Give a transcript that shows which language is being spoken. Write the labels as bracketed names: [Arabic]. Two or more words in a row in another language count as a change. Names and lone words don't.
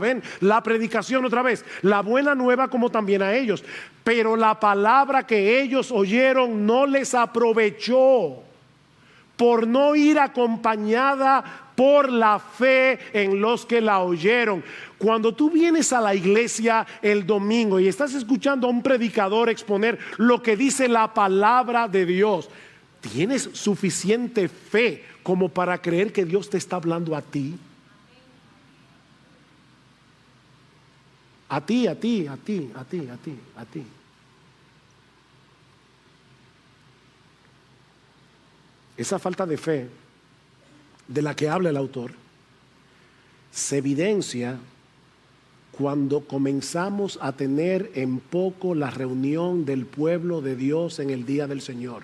[Spanish] Ven, la predicación otra vez, la buena nueva como también a ellos, pero la palabra que ellos oyeron no les aprovechó, por no ir acompañada por la fe en los que la oyeron. Cuando tú vienes a la iglesia el domingo y estás escuchando a un predicador exponer lo que dice la palabra de Dios, ¿tienes suficiente fe como para creer que Dios te está hablando a ti? A ti, a ti, a ti, a ti, a ti, a ti. Esa falta de fe de la que habla el autor se evidencia cuando comenzamos a tener en poco la reunión del pueblo de Dios en el día del Señor.